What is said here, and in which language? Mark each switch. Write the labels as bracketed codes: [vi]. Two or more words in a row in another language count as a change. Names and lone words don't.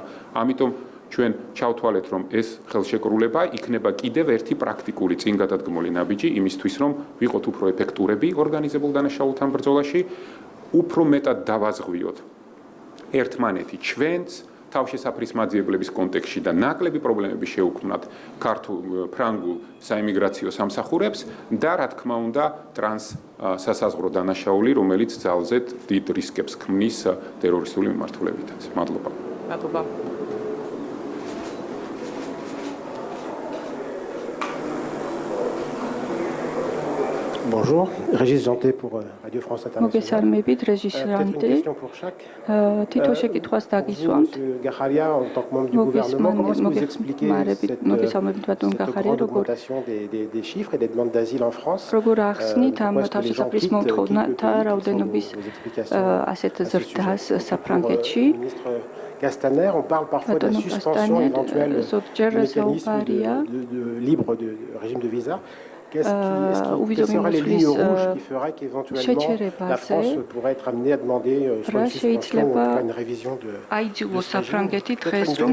[ka] ამიტომ ჩვენ ჩავთვალეთ, რომ ეს ხელშეკრულება იქნება კიდევ ერთი პრაქტიკული წინგადადგმული ნაბიჯი იმისთვის, რომ ვიყოთ უფრო ეფექტურები ორგანიზებულ დანაშაულთან ბრძოლაში, უფრო მეტად დავაზღვიოთ ერთმანეთი ჩვენს თავშესაფრის მაძიებლების კონტექსტში და ნაკლები პრობლემები შეუქმნათ ქართულ ფრანგულ საიმიგრაციო სამსახურებს და რა თქმა უნდა ტრანსსასაზღვრო დანაშაული, რომელიც ძალზედ დიდ რისკებს ქმნის ტერორისტული მიმართულებითაც. მადლობა. მადლობა. [fr] Bonjour, Régis Janté pour Radio France Internationale. [ka] მოგესალმებით, Régis Janté. თითო შეკითხვას დაგისვამთ. [fr] Gacharia, en tant que membre du gouvernement, comment est-ce que vous expliquez cette grande augmentation des chiffres et des demandes d'asile en France? [ka] როგორ ახსნით ამ თავშესაფრის მოთხოვნათა რაოდენობის ასეთ ზრდას საფრანგეთში? [fr] Castaner, on parle parfois de la suspension éventuelle du mécanisme de libre de régime de visa. Quelles seraient les lignes rouges qui feraient qu'éventuellement la France pourrait être amenée à demander soit une suspension ou en tout cas une révision de ce régime?